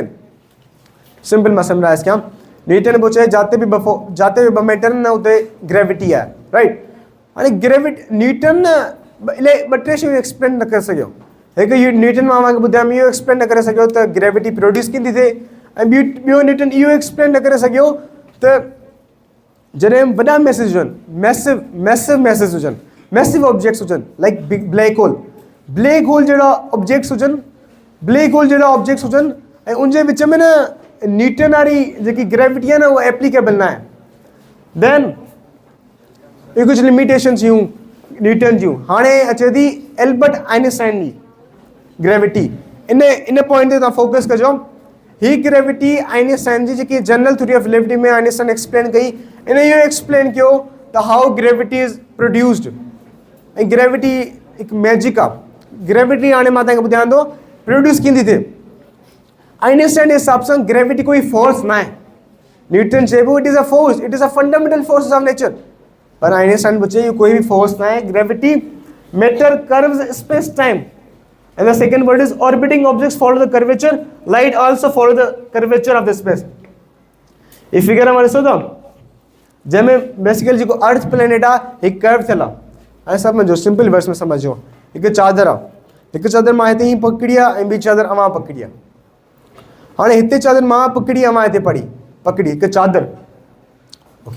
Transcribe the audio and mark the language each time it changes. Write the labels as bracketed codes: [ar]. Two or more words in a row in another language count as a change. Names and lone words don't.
[sd] सिंपल मां सम्झाइसि कयां। न्यूटन पियो चए जाते बि ॿ मैटर न उते ग्रेविटी आहे, राइट। हाणे न्यूटन इलाही 2-3 शयूं एक्सप्लेन न करे सघियो। हिकु न्यूटन मां तव्हांखे ॿुधायां इहो एक्सप्लेन न करे सघियो त ग्रेविटी प्रोड्यूस कीअं थी थिए, ऐं ॿियो न्यूटन इहो एक्सप्लेन न करे सघियो त जॾहिं वॾा मैसेज हुजनि, [en] massive message [sd] हुजनि, [en] massive objects [sd] हुजनि [en] like big black hole [sd] जहिड़ा ऑब्जेक्ट्स हुजनि, ऐं उनजे विच में न न्यूटन वारी जेकी ग्रेविटी आहे न उहा एप्लीकेबल न आहे। देन इहे कुझु लिमिटेशन्स हुयूं न्यूटन जूं। हाणे अचे थी एल्बर्ट आइंस्टाइन जी ग्रेविटी। इन पॉइंट ते तव्हां फोकस कजो। ही ग्रेविटी आइंस्टाइन जी जेकी [en] general theory of relativity [sd] में आइंस्टाइन एक्सप्लेन कई, इन इहो एक्सप्लेन कयो त [en] how gravity is produced. [sd] ऐं ग्रेविटी हिकु मैजिक आहे। ग्रेविटी हाणे मां तव्हांखे ॿुधायां थो प्रोड्यूस कीअं थी थिए। आइंस्टाइन जे हिसाब सां ग्रेविटी कोई फोर्स न आहे। न्यूटन चए पियो [en] it is a force, it is a fundamental force of nature, [sd] पर आइंस्टाइन पियो चए इहो कोई बि फोर्स न आहे। [en] gravity matter curves space time, and the second word is orbiting objects follow the curvature, light also follow the curvature of the space। [sd] ये फिगर हमारे ॾिसो था जंहिंमें बेसिकली जेको अर्थ प्लेनेट आहे हिकु कर्व थियल आहे। ऐं सम्झो [en] simple words [sd] में सम्झो, हिकु चादर आहे, हिकु चादर मां हिते ई पकड़ी आहे ऐं ॿी चादर अवां पकड़ी आहे। हाणे हिते चादर मां पकड़ी अवां हिते पकड़ी हिकु चादर, ओके।